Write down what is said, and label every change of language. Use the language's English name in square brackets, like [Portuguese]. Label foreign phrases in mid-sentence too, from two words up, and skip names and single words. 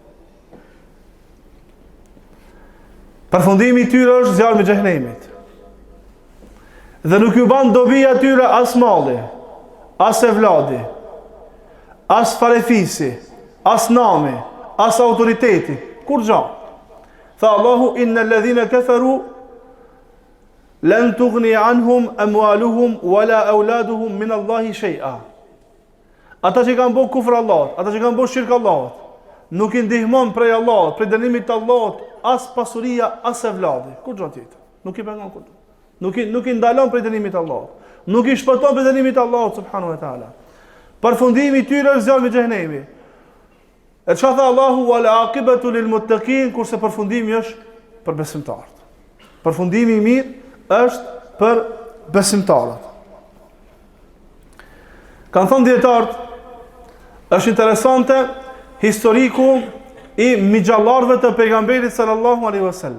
[Albanian] Përfundimi i tyre është zjarmi i xhehenemit. Dhe nuk ju ban dobi atyre as malli, as evladi, as farefisi, as nami, as autoriteti, kur gja. Tha Allahu, [Arabic] إن الذين كفروا لن تغني عنهم أموالهم ولا أولادهم من الله شيئا. [Albanian] Ata që kanë bërë kufër Allahut, ata që kanë bërë shirk Allahut, nuk i ndihmon prej Allahut, prej dënimit të Allahut, as pasuria, as evladi. Kur gja tjetër? Nuk i pengon kur. Nuk i ndalon prej dënimit të Allahut. Nuk i shpëton prej dënimit të Allahut [Arabic] سبحانه وتعالى. [Albanian] Përfundimi i tyre është zjarmi i xhehenemit. E çka tha Allahu, [Arabic] والعاقبة للمتقين, [Albanian] kurse përfundimi është për besimtarët. Përfundimi i mirë është për besimtarët. Kanë thënë dietarët, është interesante historiku i migjallarëve të pejgamberit [Arabic] صلى الله عليه وسلم.